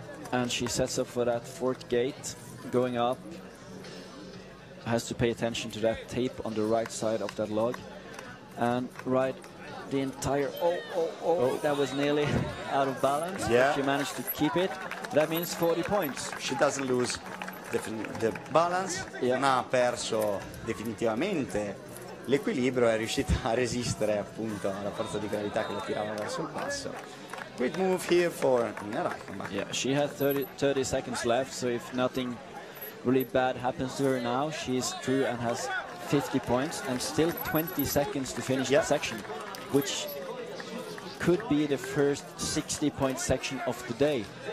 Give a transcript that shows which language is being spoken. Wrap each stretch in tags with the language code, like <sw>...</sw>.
<en>And she sets up for that fourth gate, going up. Has to pay attention to that tape on the right side of that log. And ride the entire... Oh, that was nearly out of balance. Yeah. She managed to keep it. That means 40 points. She doesn't lose the balance,</en> <it>non ha perso definitivamente l'equilibrio, è riuscita a resistere appunto alla forza di gravità che la tirava verso il passo.</it> <en>Great move here for Nina Reichenbach. Yeah, she had 30 seconds left, so if nothing really bad happens to her now, she's through and has 50 points and still 20 seconds to finish the section, which could be the first 60-point section of the day.</en>